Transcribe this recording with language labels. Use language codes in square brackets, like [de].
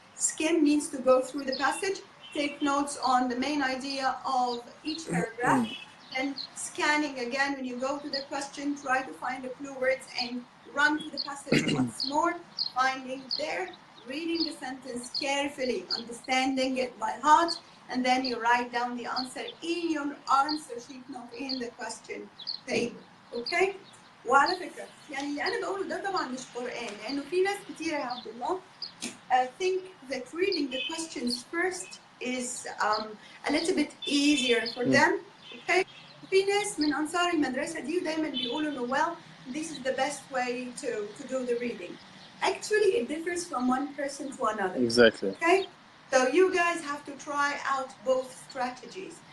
[en] Skim means to go through the passage, take notes on the main idea of each paragraph, and scanning again, when you go to the question, try to find the clue words and run to the passage once more, finding there, reading the sentence carefully, understanding it by heart, and then you write down the answer in your answer sheet, not in the question table. Okay? [ar] وعلى فكرة يعني اللي أنا بقوله ده طبعا مش قرآن، لأنه في ناس كتير يا عبد الله [en] think that reading the questions first is a little bit easier for them. Okay? [ar] في ناس من أنصار المدرسة دي ودايما بيقولوا إنه [en] well, this is the best way to do the reading. Actually, it differs from one person to another. Exactly. Okay? So you guys have to try out both strategies.